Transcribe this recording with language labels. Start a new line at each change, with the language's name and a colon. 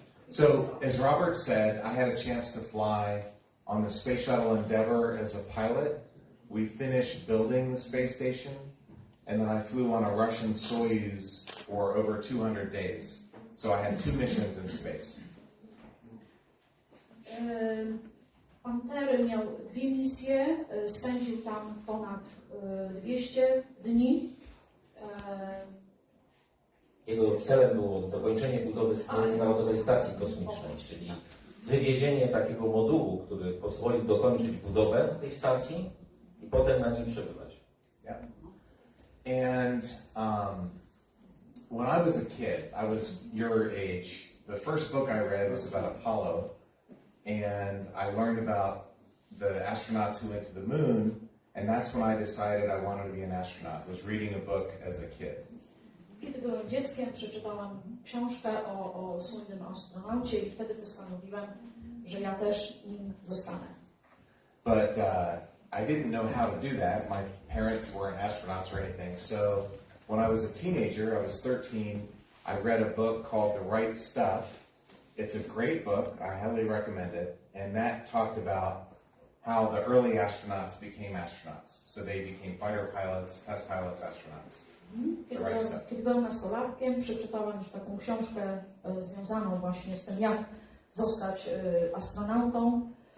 English: So, as Robert said, I had a chance to fly on the Space Shuttle Endeavour as a pilot. We finished building the space station, and then I flew on a Russian Soyuz for over 200 days. So I had 2 missions in space.
Polish: Pan Terry miał 2 misje, spędził tam ponad 200 dni. Jego celem było dokończenie budowy Międzynarodowej Stacji Kosmicznej, czyli wywiezienie takiego modułu, który pozwolił dokończyć budowę tej stacji i potem na niej przebywać.
English: Yeah. And when I was a kid, I was your age, the first book I read was about Apollo, and I learned about the astronauts who went to the moon, and that's when I decided I wanted to be an astronaut, was reading a book as a kid.
Polish: Kiedy byłem dzieckiem, przeczytałam książkę o słynnym astronaucie i wtedy postanowiłem, że ja też nim zostanę.
English: But I didn't know how to do that. My parents weren't astronauts or anything. So when I was a teenager, I was 13, I read a book called The Right Stuff. It's a great book. I highly recommend it. And that talked about how the early astronauts became astronauts. So they became fighter pilots, test pilots, astronauts.
Polish: Kiedy byłem nastolatkiem, przeczytałam już taką książkę związaną właśnie z tym, jak zostać astronautą.